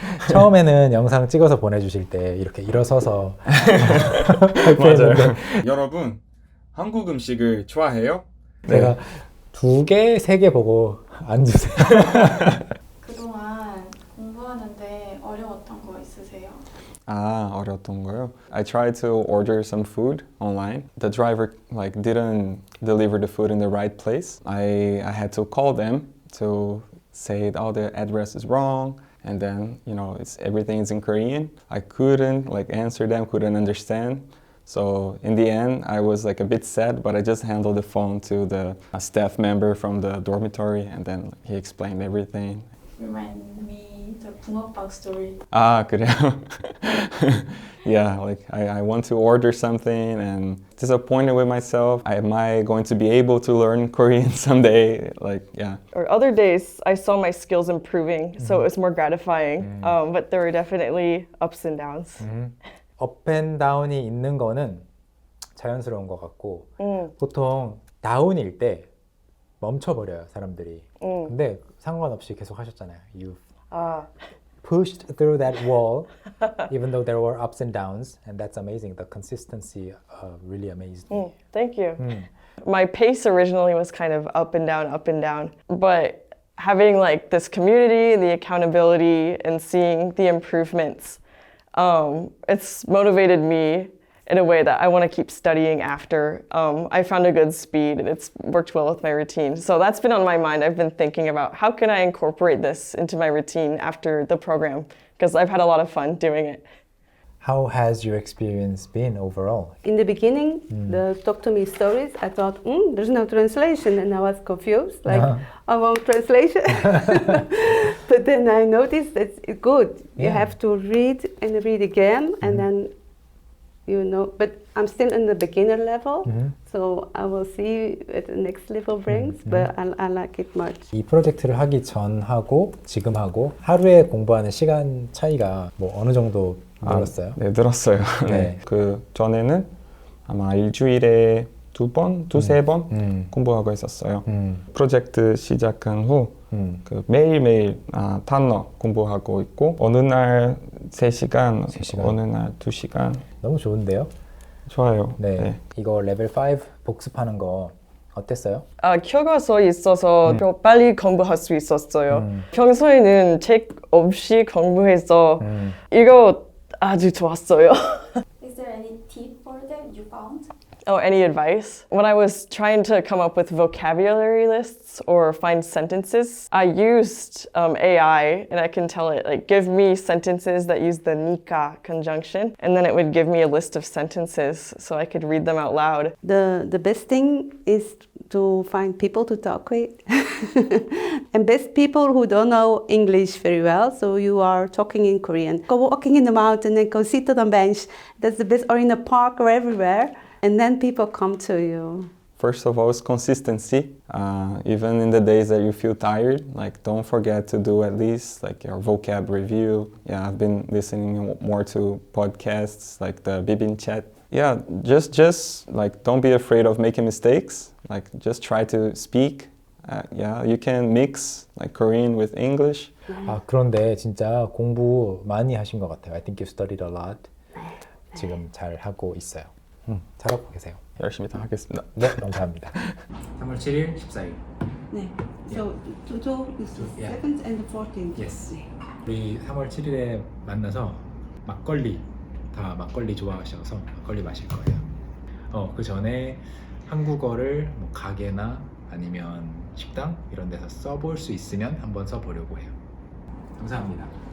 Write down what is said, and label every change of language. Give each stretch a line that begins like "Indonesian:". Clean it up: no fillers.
Korean: 처음에는 영상 찍어서 보내주실 때 이렇게 일어서서 맞아요. 여러분, 한국 음식을 좋아해요? 제가 2개, 3개 보고 앉으세요. 그동안 공부하는데 어려웠던 거 있으세요? 어려웠던 거요?
English: I tried to order some food online. The driver didn't deliver the food in the right place. I had to call them to say, the address is wrong. And then, everything is in Korean. I couldn't answer them, couldn't understand. So in the end, I was a bit sad, but I just handed the phone to the staff member from the dormitory, and then he explained everything. Remind me the 붕어빵 story.
Korean: 그래요?
English: Yeah, I want to order something and disappointed with myself. Am I going to be able to learn Korean someday? Yeah. Or other days, I saw my skills improving, so it was more gratifying. But there were definitely ups and downs.
Korean: 업 앤 다운이 있는 거는 자연스러운 것 같고 보통 다운일 때 멈춰버려요 사람들이. 근데 상관없이 계속 하셨잖아요.
English: You pushed through that wall even though there were ups and downs, and that's amazing. The consistency really amazed me. Thank you. My pace originally was kind of up and down, but having like this community, the accountability, and seeing the improvements, it's motivated me in a way that I want to keep studying after. I found a good speed and it's worked well with my routine. So that's been on my mind. I've been thinking about how can I incorporate this into my routine after the program, because I've had a lot of fun doing it. How has your experience been overall? In the beginning, the Talk to Me stories, I thought, there's no translation, and I was confused, like, I want translation. But then I noticed that it's good. You have to read and read again, and then, you know, but I'm still in the beginner level, so I will see what the next level brings, but I like it much.
Korean: 이 프로젝트를 하기 전하고 지금하고 하루에 공부하는 시간 차이가 뭐 어느 정도 늘었어요? 네, 늘었어요. 네. 그 전에는 아마 일주일에 두세 번 공부하고 있었어요. 프로젝트 시작한 후 그 매일매일 단어 공부하고 있고 어느 날 3시간, 어느 날 2시간. 너무 좋은데요? 좋아요. 네. 이거 레벨 5 복습하는 거 어땠어요? 교과서 있어서 더 빨리 공부할 수 있었어요. 평소에는 책 없이 공부해서 이거 아주 좋았어요.
English: Is there any tip for them you found? Oh, any advice? When I was trying to come up with vocabulary lists or find sentences, I used AI, and I can tell it, like, give me sentences that use the nika conjunction, and then it would give me a list of sentences so I could read them out loud. The best thing is to find people to talk with. And best people who don't know English very well, so you are talking in Korean. Go walking in the mountain and go sit on a bench. That's the best, or in a park or everywhere. And then people come to you. First of all, it's consistency. Even in the days that you feel tired, like don't forget to do at least like your vocab review. Yeah, I've been listening more to podcasts like the Bibin Chat. Yeah, just like don't be afraid of making mistakes. Like just try to speak. Yeah, you can mix like Korean with English.
Korean: 그런데 진짜 공부 많이 하신 것 같아요.
English: I think you studied a lot.
Korean: 지금 잘 하고 있어요. 잘하고 계세요. 열심히 다 하겠습니다. 네, 감사합니다. 3월 7일, 14일. 네.
English: So total is the 7th and the 14th. Yes.
Korean: 우리 3월 7일에 만나서 막걸리, 다 막걸리 좋아하셔서 막걸리 마실 거예요. 그 전에 한국어를 뭐 가게나 아니면 식당 이런 데서 써볼 수 있으면 한번 써보려고 해요. 감사합니다.